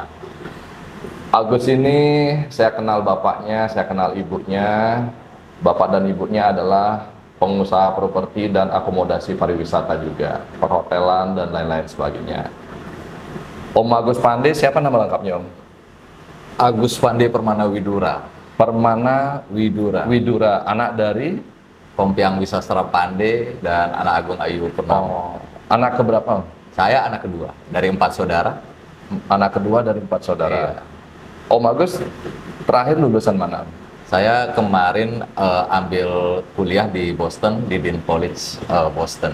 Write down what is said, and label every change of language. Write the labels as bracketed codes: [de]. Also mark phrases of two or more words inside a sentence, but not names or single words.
[id] Agus ini saya kenal bapaknya, saya kenal ibunya. Bapak dan ibunya adalah pengusaha properti dan akomodasi pariwisata juga, perhotelan dan lain-lain sebagainya. Om Agus Pande, siapa nama lengkapnya Om? Agus Pande Permana Widura. Permana Widura. Widura, anak dari? Pompiang Wisastra Pande dan anak Agung Ayu Purnomo. Anak keberapa Om? Saya anak kedua dari 4 saudara. Anak kedua dari 4 saudara. Iya. Om Agus terakhir lulusan mana? Saya kemarin ambil kuliah di Boston, di Dean College Boston.